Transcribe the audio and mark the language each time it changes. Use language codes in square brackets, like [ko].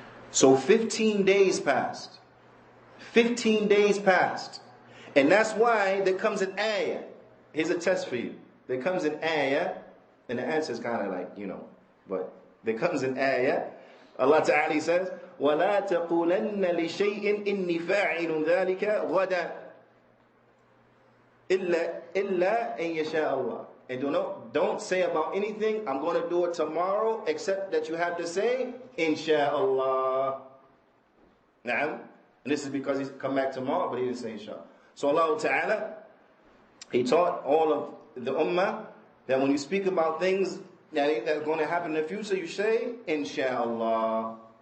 [en] So 15 days passed. 15 days passed. And that's why there comes an ayah. Here's a test for you. There comes an ayah, and the answer is kind of like, but there comes an ayah. Allah Ta'ala says, [ar] وَلَا تَقُولَنَّ لِشَيْءٍ إِنِّي فَاعِلٌ ذَلِكَ غَدًا إِلَّا أَن يَشَاءَ اللَّهُ. [en] And don't say about anything, I'm going to do it tomorrow, except that you have to say, Insha'Allah. Na'am. And this is because he's come back tomorrow, but he didn't say Insha'Allah. So Allah Ta'ala, He taught all of the ummah that when you speak about things that are going to happen in the future, you say, Insha'Allah.